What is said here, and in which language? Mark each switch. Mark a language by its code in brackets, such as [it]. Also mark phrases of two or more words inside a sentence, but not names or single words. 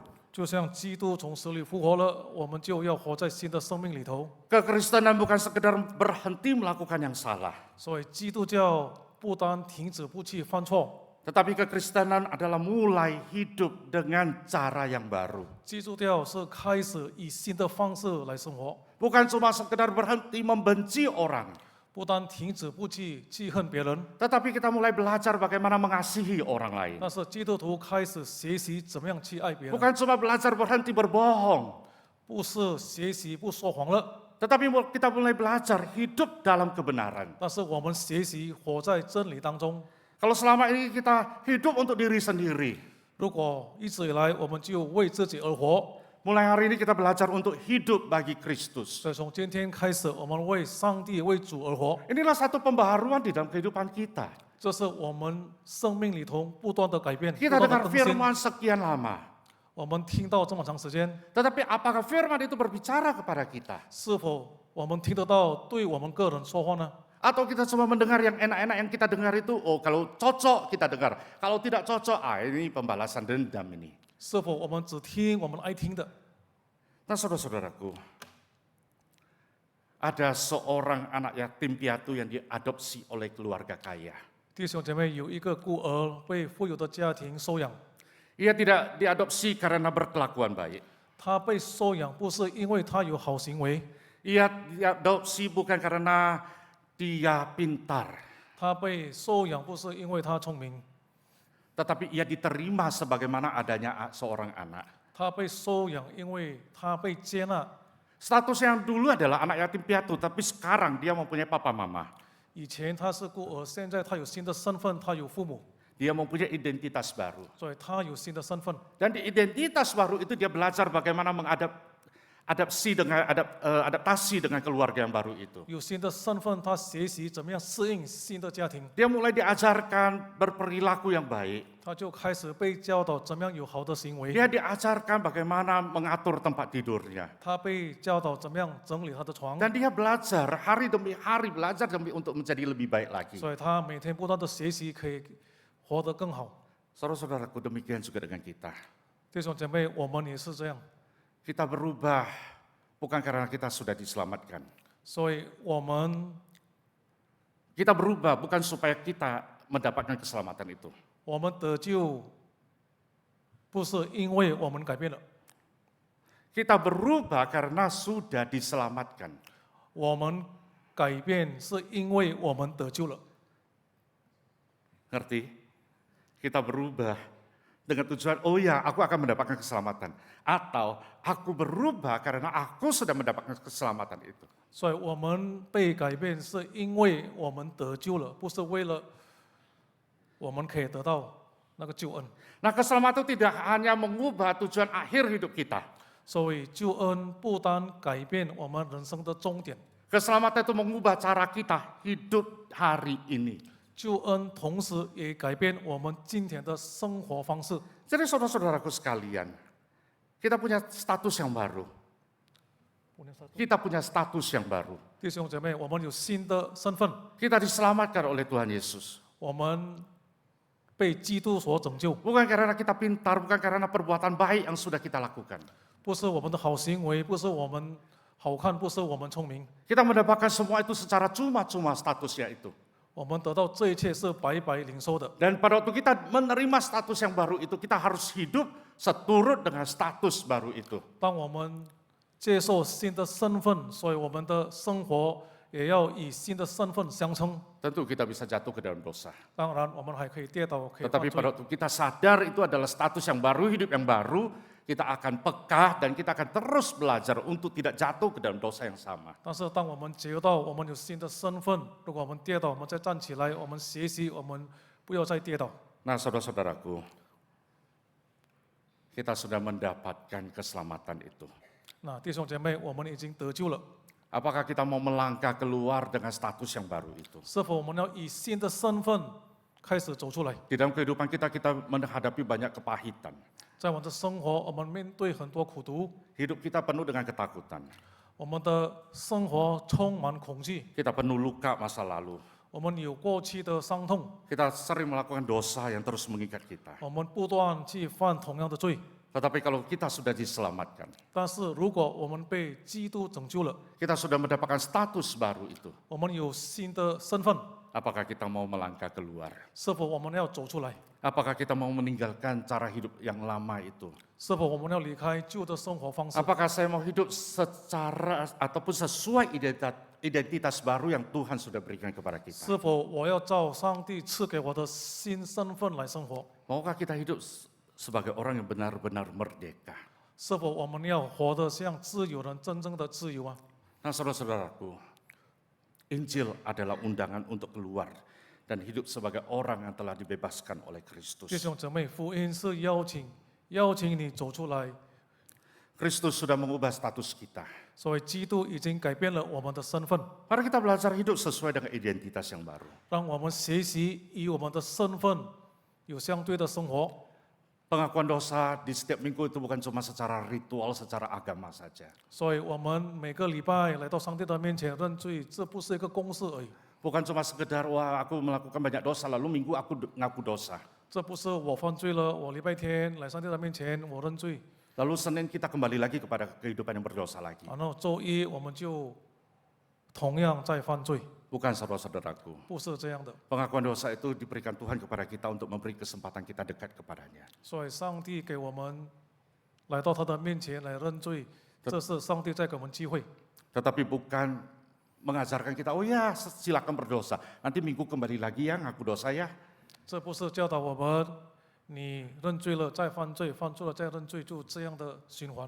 [zh] 就像基督从死里复活了，我们就要活在新的生命里头。 [id] Kekristenan bukan sekedar berhenti melakukan yang salah, [zh] 所以基督教不单停止不去犯错， [id] tetapi kekristenan adalah mulai hidup dengan cara yang baru. [zh] 基督教是开始以新的方式来生活， [id] Bukan cuma sekedar berhenti membenci orang, [zh] 不单停止不去记恨别人， [id] tetapi kita mulai belajar bagaimana mengasihi orang lain. [zh] 但是基督徒开始学习怎么样去爱别人， [id] Bukan cuma belajar berhenti berbohong, [zh] 不是学习不说谎了， [id] tetapi kita mulai belajar hidup dalam kebenaran. [zh] 但是我们学习活在真理当中。 [id] Kalau selama ini kita hidup untuk diri sendiri, [zh] 如果一直以来我们就为自己而活， [id] mulai hari ini kita belajar untuk hidup bagi Kristus. [zh] 所以从今天开始，我们为上帝、为主而活， [id] Inilah satu pembaharuan di dalam kehidupan kita. [zh] 这是我们生命里头不断的改变、不 [id] Kita [zh] 断的 [id] dengar [zh] 更新。 [id] firman sekian lama, [zh] 我们听到这么长时间， [id] tetapi apakah firman itu berbicara kepada kita? [zh] 是否我们听得到对我们个人说话呢？ [id] Atau kita cuma mendengar yang enak-enak yang kita dengar itu, oh kalau cocok kita dengar, kalau tidak cocok, ini pembalasan dendam ini. [zh] 是否我们只听我们爱听的？ [id] Nah saudara-saudaraku, ada seorang anak yatim piatu yang diadopsi oleh keluarga kaya. [zh] 弟兄姐妹，有一个孤儿被富有的家庭收养， [id] Ia tidak diadopsi karena berkelakuan baik. [zh] 他被收养不是因为他有好行为， [id] Ia diadopsi bukan karena dia pintar, [zh] 他被收养不是因为他聪明， [id] tetapi ia diterima sebagaimana adanya seorang anak. [zh] 他被收养因为他被接纳。 [id] Status yang dulu adalah anak yatim piatu, tapi sekarang dia mempunyai papa mama. [zh] 以前他是孤儿，现在他有新的身份，他有父母， [id] Dia mempunyai identitas baru. [zh] 所以他有新的身份。 [id] Dan di identitas baru itu dia belajar bagaimana adaptasi dengan keluarga yang baru itu. [zh] 有新的身份，他学习怎么样适应新的家庭， [id] Dia mulai diajarkan berperilaku yang baik. [zh] 他就开始被教导怎么样有好的行为， [id] Dia diajarkan bagaimana mengatur tempat tidurnya. [zh] 他被教导怎么样整理他的床， [id] Dan dia belajar hari demi hari, belajar demi untuk menjadi lebih baik lagi. [zh] 所以他每天不断的学习，可以活得更好。 [id] Saudara-saudaraku, demikian juga dengan kita. [zh] 弟兄姐妹，我们也是这样， [id] Kita berubah bukan karena kita sudah diselamatkan. [zh] 所以我们 [id] Kita berubah bukan supaya kita mendapatkan keselamatan itu. [zh] 我们得救，不是因为我们改变了， [id] Kita berubah karena sudah diselamatkan. [zh] 我们改变是因为我们得救了。 [id] Ngerti? Kita berubah dengan tujuan, oh ya aku akan mendapatkan keselamatan. Atau aku berubah karena aku sudah mendapatkan keselamatan itu. [zh] 所以我们被改变，是因为我们得救了，不是为了我们可以得到那个救恩。 [id] Nah keselamatan itu tidak hanya mengubah tujuan akhir hidup kita. [zh] 所以救恩不单改变我们人生的终点， [id] Keselamatan itu mengubah cara kita hidup hari ini. [zh] 救恩同时也改变我们今天的生活方式。 [id] Jadi saudara-saudaraku sekalian, kita punya status yang baru. Kita punya status yang baru. [zh] 弟兄姐妹，我们有新的身份， [id] Kita diselamatkan oleh Tuhan Yesus. [zh] 我们被基督所拯救， [id] Bukan karena kita pintar, bukan karena perbuatan baik yang sudah kita lakukan. [zh] 不是我们的好行为，不是我们好看，不是我们聪明， [id] Kita mendapatkan semua itu secara cuma-cuma statusnya itu. [zh] 我们得到这一切是白白领受的。 [id] Dan pada waktu kita menerima status yang baru itu, kita harus hidup seturut dengan status baru itu. [zh] 当我们接受新的身份，所以我们的生活也要以新的身份相称。 [id] Tentu kita bisa jatuh ke dalam dosa. [zh] 当然，我们还可以跌倒，可以犯 [id] Tetapi [zh] 罪。 [id] pada waktu kita sadar itu adalah status yang baru, hidup yang baru, kita akan peka dan kita akan terus belajar untuk tidak jatuh ke dalam dosa yang sama. [zh] 但是，当我们觉到我们有新的身份，如果我们跌倒，我们再站起来，我们学习，我们不要再跌倒。 [id] Nah saudara-saudaraku, kita sudah mendapatkan keselamatan itu. [zh] 那弟兄姐妹，我们已经得救了， [id] Apakah kita mau melangkah keluar dengan status yang baru itu? [zh] 是否我们要以新的身份开始走出来？ [id] Di dalam kehidupan kita, kita menghadapi banyak kepahitan. [zh] 在我们的生活，我们面对很多苦毒， [id] Hidup kita penuh dengan ketakutan. [zh] 我们的生活充满恐惧， [id] Kita penuh luka masa lalu. [zh] 我们有过去的伤痛， [id] Kita sering melakukan dosa yang terus mengikat kita. [zh] 我们不断去犯同样的罪。 [id] Tetapi kalau kita sudah diselamatkan, [zh] 但是如果我们被基督拯救了， [id] kita sudah mendapatkan status baru itu, [zh] 我们有新的身份， [id] apakah kita mau melangkah keluar? [zh] 是否我们要走出来？ [id] Apakah kita mau meninggalkan cara hidup yang lama itu? [zh] 是否我们要离开旧的生活方式？ [id] Apakah saya mau hidup secara ataupun sesuai identitas baru yang Tuhan sudah berikan kepada kita? [zh] 是否我要照上帝赐给我的新身份来生活？ [id] Maukah kita hidup sebagai orang yang benar-benar merdeka? [zh] 是否我们要活得像自由人真正的自由啊？ [id] Nah, saudara-saudaraku, Injil adalah undangan untuk keluar dan hidup sebagai orang yang telah dibebaskan oleh [zh] 弟 [id] Kristus. [zh] 兄姊妹，福音是邀请你走出来， [id] Kristus sudah mengubah status kita. [zh] 所以基督已经改变了我们的身份， [id] Mari kita belajar hidup sesuai dengan identitas yang baru. [zh] 让我们学习与我们的身份有相对的生活。 [id] Pengakuan dosa di setiap minggu itu bukan cuma secara ritual, secara agama saja. [zh] 所以我们每个礼拜来到上帝的面前认罪，这不是一个公式而已， [id] Bukan cuma sekedar, wah aku melakukan banyak dosa, lalu minggu aku ngaku dosa. [zh] 这不是我犯罪了，我礼拜天来上帝的面前我认罪， [id] Lalu Senin kita kembali lagi kepada kehidupan yang berdosa lagi. [zh] 然后周一我们就同样在犯罪， [id] Bukan saudara-saudaraku. [zh] 不是这样的。 [id] Pengakuan dosa itu diberikan Tuhan kepada kita untuk memberi kesempatan kita dekat kepadanya. [zh] 所以上帝给我们来到他的面前来认罪，这是上帝在给我们机会， [id] Tetapi bukan mengajarkan kita, oh ya silakan berdosa. Nanti minggu kembali lagi ya ngaku dosa ya. [zh] 这不是教导我们你认罪了再犯罪，犯错了再认罪，就这样的循环，